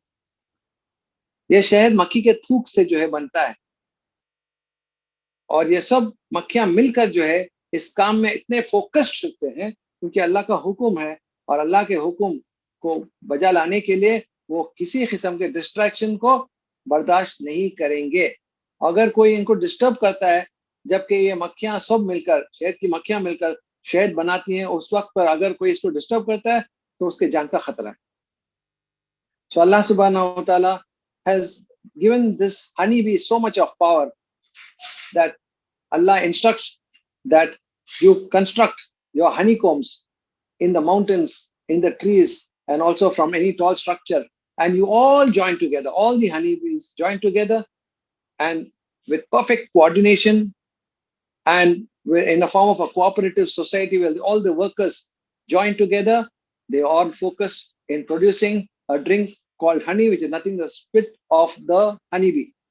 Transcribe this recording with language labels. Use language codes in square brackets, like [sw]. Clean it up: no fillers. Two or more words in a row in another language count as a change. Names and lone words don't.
[hi] ये शहद मक्खी के थूक से बनता है और ये सब मक्खियां मिलकर इस काम में इतने फोकस्ड रहते हैं क्योंकि अल्लाह का हुक्म है और अल्लाह के हुक्म को बजा लाने के लिए वो किसी किस्म के डिस्ट्रैक्शन को बर्दाश्त नहीं करेंगे। अगर कोई इनको डिस्टर्ब करता है जबकि ये मक्खियां सब मिलकर, शहद की मक्खियां मिलकर शहद बनाती हैं, उस वक्त पर अगर कोई इसको डिस्टर्ब करता है तो उसके जान का खतरा है। [en] So Allah [ar] سبحانه وتعالى [en] has given this honeybee so much of power that Allah instructs that you construct your honeycombs in the mountains, in the trees, and also from any tall structure. And you all join together, all the honeybees join together, and with perfect coordination and in the form of a cooperative society where all the workers join together, they all focus in producing a drink called honey, which is nothing but the spit of the honeybee.